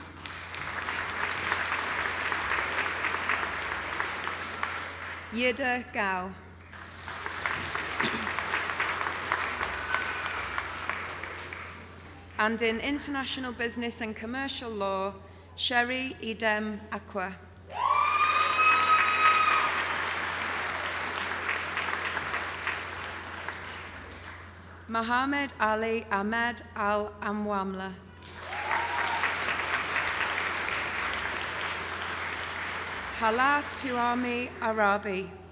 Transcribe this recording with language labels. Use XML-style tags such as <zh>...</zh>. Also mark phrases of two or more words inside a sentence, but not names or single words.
<en>Yida Gao. And in international business and commercial law, Sherry Idem Akwa. Mohammed Ali Ahmed Al Amwamla. Hala Tuami Arabi.</en>